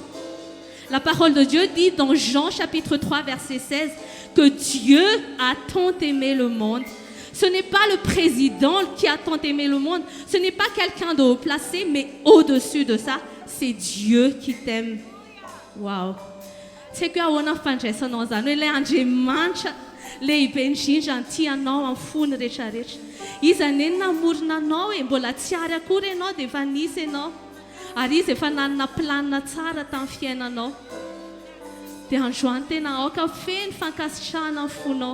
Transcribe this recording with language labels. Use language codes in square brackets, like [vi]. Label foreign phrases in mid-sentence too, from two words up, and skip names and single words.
[fr] La parole de Dieu dit dans Jean chapitre 3, verset 16, que Dieu a tant aimé le monde. Ce n'est pas le président qui a tant aimé le monde, ce n'est pas quelqu'un de haut placé, mais au-dessus de ça, c'est Dieu qui t'aime. [mg] Wow. [fr] C'est que on a fait ça dans un le [mg] Andriamanitra lehibe indrindra ny tianao amin'ny fony rehetrarehetra. Izy ane namorona anao e mbola tsy ary akory ianao dia efa nisy ianao. Ary izy efa nanana planina tsara tamin'ny fiainanao. Dia androany tena aoka feno fankasitrahana amin'ny fonao.